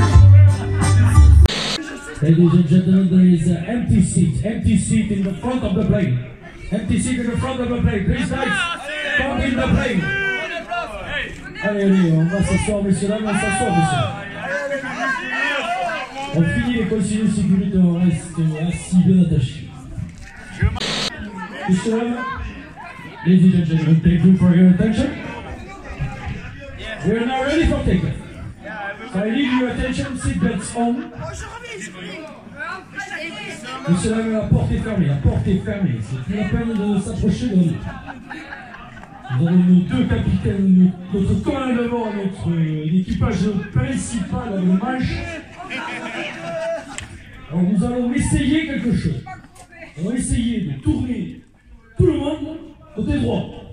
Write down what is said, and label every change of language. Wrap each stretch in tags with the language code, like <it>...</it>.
<en>Ladies and gentlemen, there is an empty seat in the front of the plane. Empty seat in the front of the plane. Please guys, come in the plane.</en> <fr>Allez, allez, on va s'asseoir, messieurs, dames, on s'assoit, messieurs. On finit les consignes de sécurité, on reste assis, bien attachés. Messieurs, dames,</fr> <en>ladies and gentlemen, thank you for your attention. We are now ready for takeoff. So I need your attention, seatbelts on.</en> <fr>Monsieur dames, la porte est fermée, c'est plus la peine de s'approcher de nous. Nous avons nos deux capitaines, notre commandement, notre équipage principal à nos manches. Alors nous allons essayer quelque chose. Nous allons essayer de tourner tout le monde côté droit.</fr>